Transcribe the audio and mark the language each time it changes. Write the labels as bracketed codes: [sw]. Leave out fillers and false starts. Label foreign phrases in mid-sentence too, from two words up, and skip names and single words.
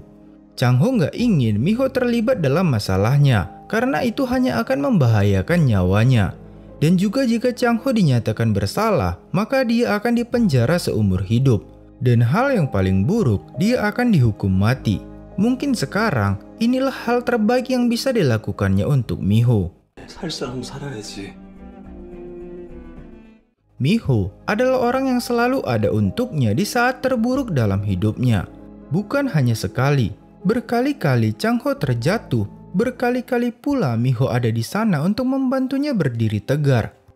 [id] Chang Ho nggak ingin Miho terlibat dalam masalahnya, karena itu hanya akan membahayakan nyawanya. Dan juga jika Chang Ho dinyatakan bersalah, maka dia akan dipenjara seumur hidup. Dan hal yang paling buruk, dia akan dihukum mati. Mungkin sekarang, inilah hal terbaik yang bisa dilakukannya untuk Miho. [ko] 살 사람 살아야지. [id] Miho adalah orang yang selalu ada untuknya di saat terburuk dalam hidupnya. Bukan hanya sekali, berkali-kali Chang Ho terjatuh, berkali-kali pula Miho ada di sana untuk membantunya berdiri tegar.